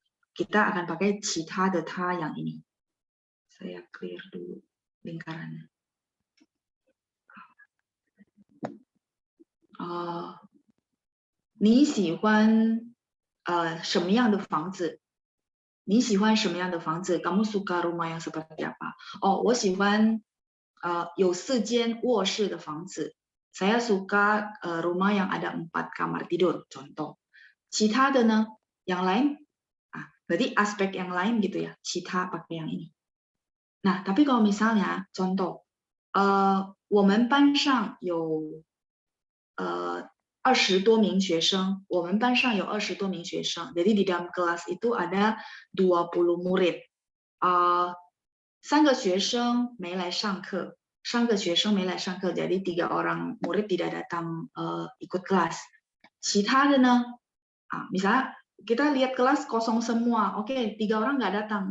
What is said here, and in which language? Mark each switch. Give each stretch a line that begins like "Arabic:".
Indonesian: Kita akan pakai cita de ta yang ini. Saya clear dulu lingkarannya.
Chinese: 你喜欢什么样的房子？你喜欢什么样的房子？
Indonesian: Kamu suka rumah yang seperti apa?
Chinese: Oh, 我喜欢有4间卧室的房子。
Indonesian: Saya suka rumah yang ada 4 kamar tidur, contoh. Cita de呢?Yang lain? Berarti aspek yang lain gitu ya. Cita pakai yang ini. Nah, tapi kalau misalnya contoh,
Chinese: 我们班上有20多名学生，我们班上有20多名学生。
Indonesian: Jadi di dalam kelas itu ada 20 murid.
Chinese: 3个学生没来上课，3个学生没来上课，
Indonesian: jadi 3 orang murid tidak datang ikut kelas.
Chinese: 其他的呢？
Indonesian: misalnya kita lihat kelas kosong semua, oke, 3 orang nggak datang.